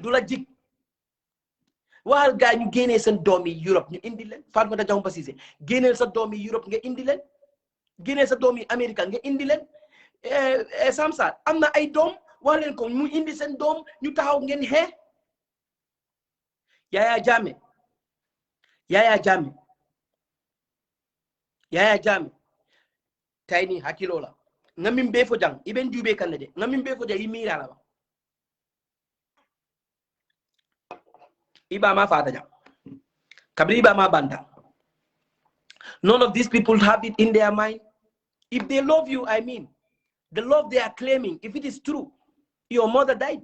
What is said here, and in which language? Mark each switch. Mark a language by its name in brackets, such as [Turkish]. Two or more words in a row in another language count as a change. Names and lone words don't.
[Wolof] du la jig waxal gaa ñu génnee seen doom yi Europe ñu indi leen Fatoumatta Jahumpa Ceesay génneel sa doom yi Europe nga indi leen génneel sa doom yi Amérique nga indi leen Samsat am na ay doom wax leen ko mu indi seen doom ñu taxaw ngeen xee Yaya Jammeh tay [Mandingo] ni hakkilo la ngamin be fo jang iben jube kan de ngamin be fo jang imira la ba iba ma fata jang kabri iba ma banta [English] none of these people have it in their mind if they love you I mean the love they are claiming if it is true your mother died